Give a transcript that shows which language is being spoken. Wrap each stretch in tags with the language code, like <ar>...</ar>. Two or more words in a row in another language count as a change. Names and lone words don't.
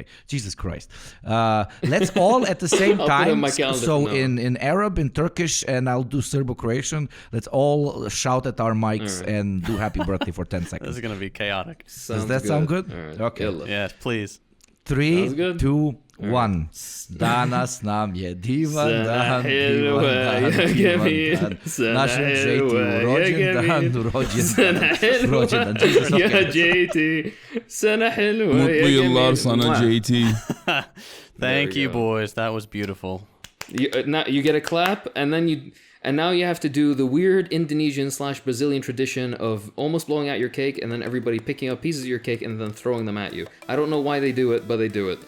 <en>Jesus Christ. Let's all at the same I'll put it time. on my calendar So from now in Arab, in Turkish, and I'll do Serbo-Croatian. Let's all shout at our mics and do happy birthday for 10 This seconds. is going to be chaotic. Does that sound good? All right. Okay. Yalla. Yes, please. 3, Sounds good. 2, 1.</en> <sr>Danas nam je divan dan,</sr> <ar>Helva,</ar> <sr>divan dan, divan dan.</sr> <ar>Sana</ar> <sr>Našem JT</sr> <ar>helva,</ar> <sr>rođendan, rođendan, rođendan.</sr> <en>Jesus,</en> <ar>يا</ar> <en>okay.</en> <ar>JT سنة حلوة</ar> <tr>Mutlu</tr> <ar>يا</ar> <tr>yıllar</tr> <ar>جميل.</ar> <tr>sana Mwah.</tr> <en>JT. Thank we you, go. boys. That was beautiful. Now you get a clap, and now you have to do the weird Indonesian/Brazilian tradition of almost blowing out your cake, and then everybody picking up pieces of your cake and then throwing them at you. I don't know why they do it, but they do it.</en>